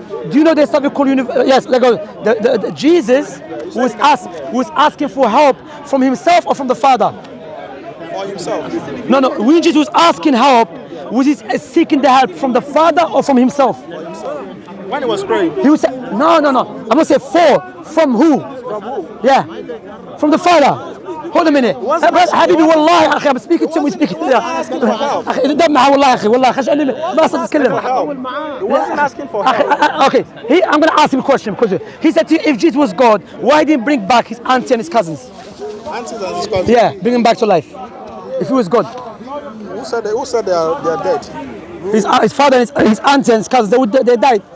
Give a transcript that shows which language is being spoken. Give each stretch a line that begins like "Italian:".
English: Do you know there's something called yes? Let's go. The Jesus was asking for help from himself or from the Father. For himself. No. When Jesus was asking help, was he seeking the help from the Father or from himself? When he was praying. He would say, no. I'm going to say from who? From who? Yeah. From the Father. hold a minute.
Arabic: حبيبي والله يا اخي
English: I'm speaking to him, we speaking to
Arabic: اخي دمعه والله يا اخي والله خشعني ما صرت اتكلم.
English: He wasn't asking for help. Okay, I'm going to ask him a question because he said to you, if Jesus was God, why didn't he bring back his auntie and his cousins? Aunties and his cousins. Yeah, bring him back to life. If he was God. Who said they are dead? His father and his auntie and his cousins, they died.